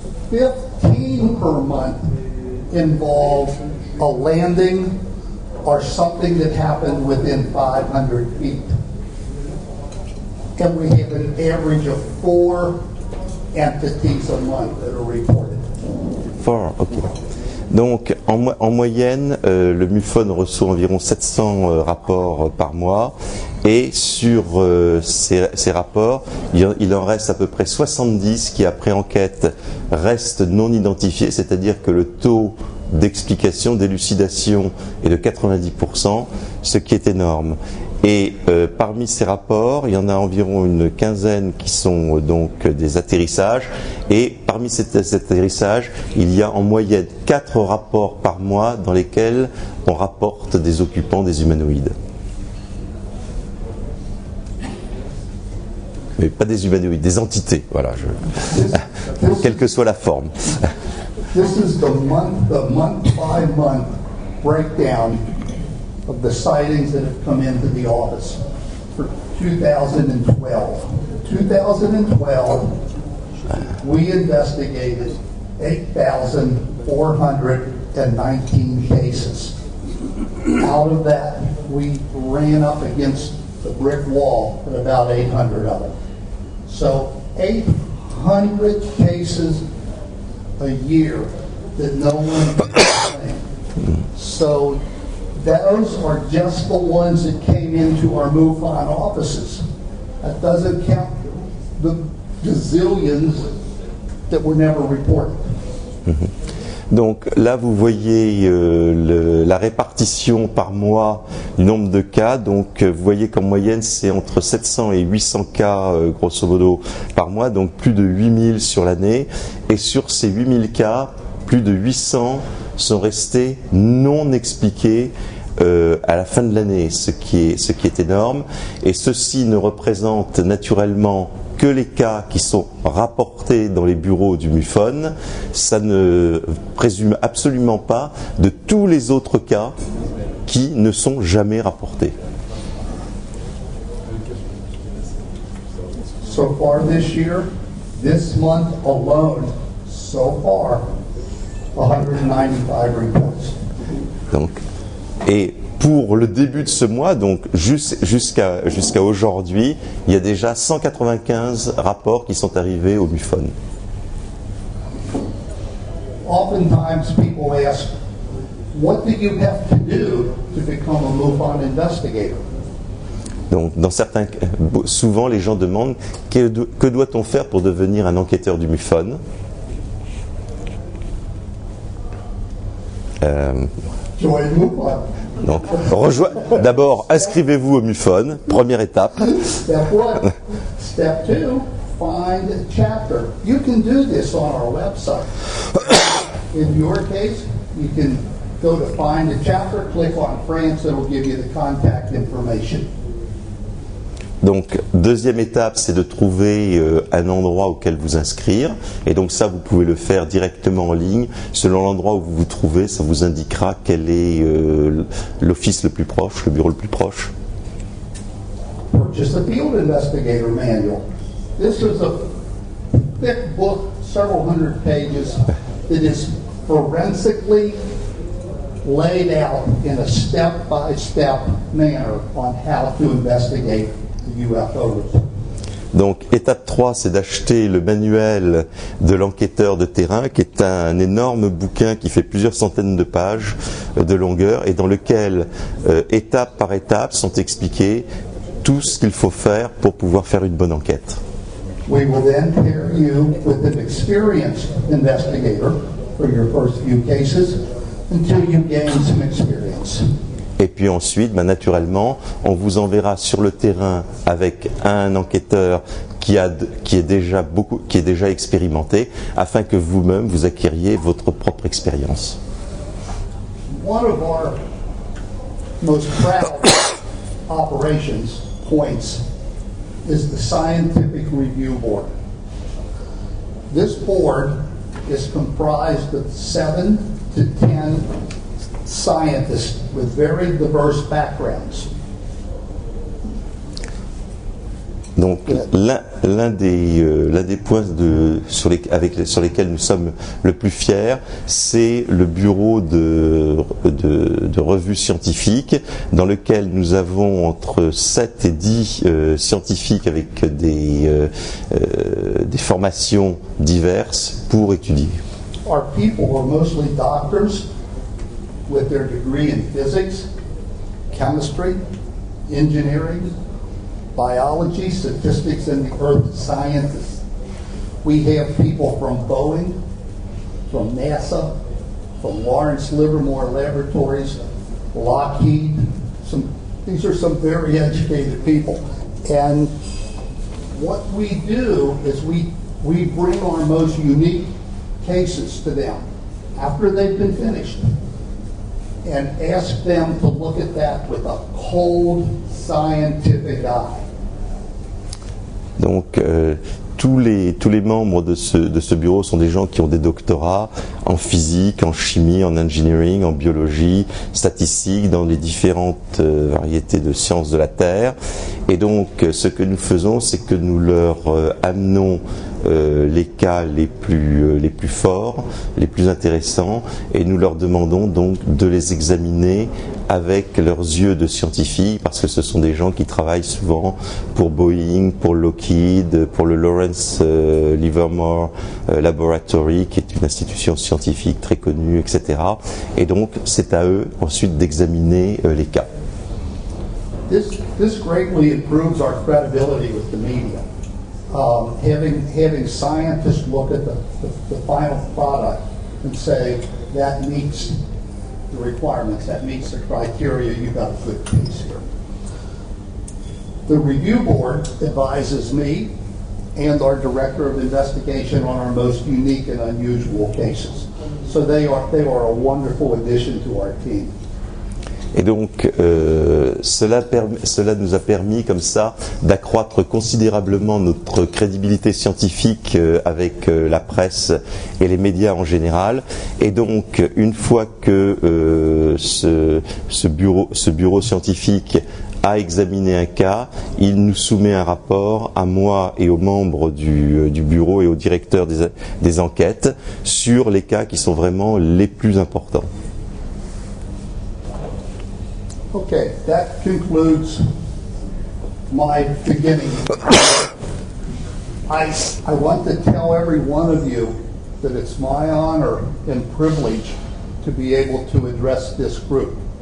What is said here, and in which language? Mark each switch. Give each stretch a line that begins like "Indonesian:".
English: 15 per month involve a landing or something that happened within 500 feet. And we have an average of 4 entities a month that are reported. 4, okay.
French: Donc en moyenne, le MUFON reçoit environ 700 rapports par mois, et sur ces rapports, il en reste à peu près 70 qui, après enquête, restent non identifiés, c'est-à-dire que le taux d'explication, d'élucidation est de 90%, ce qui est énorme. Et parmi ces rapports, il y en a environ une quinzaine qui sont donc des atterrissages, et parmi ces atterrissages, il y a en moyenne 4 rapports par mois dans lesquels on rapporte des occupants, des humanoïdes. Mais pas des humanoïdes, des entités, voilà, quelle que soit la forme.
English: This is the month by month breakdown of the sightings that have come into the office for 2012. 2012, we investigated 8,419 cases. Out of that, we ran up against the brick wall at about 800 of them. So 800 cases a year that no one can explain. So those are just the ones that came into our MUFON offices. That doesn't count the gazillions that were never reported.
French: Donc là, vous voyez la répartition par mois du nombre de cas. Donc vous voyez qu'en moyenne, c'est entre 700 et 800 cas, grosso modo, par mois. Donc plus de 8000 sur l'année. Et sur ces 8000 cas, plus de 800 sont restés non expliqués à la fin de l'année, ce qui est énorme. Et ceci ne représente naturellement que les cas qui sont rapportés dans les bureaux du MUFON. Ça ne présume absolument pas de tous les autres cas qui ne sont jamais rapportés.
English: So far this year, this month alone, so far, 195 reports.
French: Donc, et pour le début de ce mois, donc jusqu'à aujourd'hui, il y a déjà 195 rapports qui sont arrivés au MUFON.
English: Oftentimes people ask, what do you have to do to become a MUFON investigator?
French: Donc, souvent les gens demandent que doit-on faire pour devenir un enquêteur du MUFON.
English: Join MUFON.
French: Donc, d'abord, inscrivez-vous au MUFON, première étape.
English: Step 1. Step 2, find a chapter. You can do this on our website. In your case, you can go to find a chapter, click on France, it will give you the contact information.
French: Donc, deuxième étape, c'est de trouver un endroit auquel vous inscrire. Et donc ça, vous pouvez le faire directement en ligne. Selon l'endroit où vous vous trouvez, ça vous indiquera quel est l'office le plus proche, le bureau le plus proche.
English: Purchase a field investigator manual. This is a thick book, several hundred pages, that is forensically laid out in a step-by-step manner on how to investigate UFOs.
French: Donc, étape 3, c'est d'acheter le manuel de l'enquêteur de terrain, qui est un énorme bouquin qui fait plusieurs centaines de pages de longueur et dans lequel, étape par étape, sont expliqués tout ce qu'il faut faire pour pouvoir faire une bonne enquête.
English: We will then pair you with an experienced investigator for your first few cases until you gain some experience.
French: Et puis ensuite, naturellement, on vous enverra sur le terrain avec un enquêteur qui est déjà expérimenté, afin que vous-même vous acquériez votre propre expérience.
English: One of our most proud operations points is the Scientific Review Board. This board is comprised of 7 to 10 scientists with very diverse backgrounds.
French: Donc l'un des points sur lesquels nous sommes le plus fiers, c'est le bureau de revues scientifiques, dans lequel nous avons entre 7 et 10 scientifiques avec des formations diverses pour étudier.
English: Our people are mostly doctors with their degree in physics, chemistry, engineering, biology, statistics, and the earth sciences. We have people from Boeing, from NASA, from Lawrence Livermore Laboratories, Lockheed. These are some very educated people. And what we do is we bring our most unique cases to them after they've been finished and ask them to look at that with a cold, scientific eye.
French: Donc tous les membres de ce bureau sont des gens qui ont des doctorats en physique, en chimie, en engineering, en biologie, statistique, dans les différentes variétés de sciences de la Terre. Et donc ce que nous faisons, c'est que nous leur amenons les cas les plus forts, les plus intéressants, et nous leur demandons donc de les examiner avec leurs yeux de scientifiques, parce que ce sont des gens qui travaillent souvent pour Boeing, pour Lockheed, pour le Lawrence Livermore Laboratory, qui est une institution scientifique très connue, etc. Et donc c'est à eux ensuite d'examiner les cas.
English: This greatly improves our credibility with the media. Having scientists look at the final product and say, that meets the requirements, that meets the criteria, you've got a good case here. The review board advises me and our director of investigation on our most unique and unusual cases. So they are a wonderful addition to our team.
French: Et donc, cela nous a permis, comme ça, d'accroître considérablement notre crédibilité scientifique avec la presse et les médias en général. Et donc, une fois que ce bureau scientifique a examiné un cas, il nous soumet un rapport à moi et aux membres du bureau et au directeur des enquêtes sur les cas qui sont vraiment les plus importants.
English: Okay, that concludes my beginning. I want to tell every one of you that it's my honor and privilege to be able to address this group.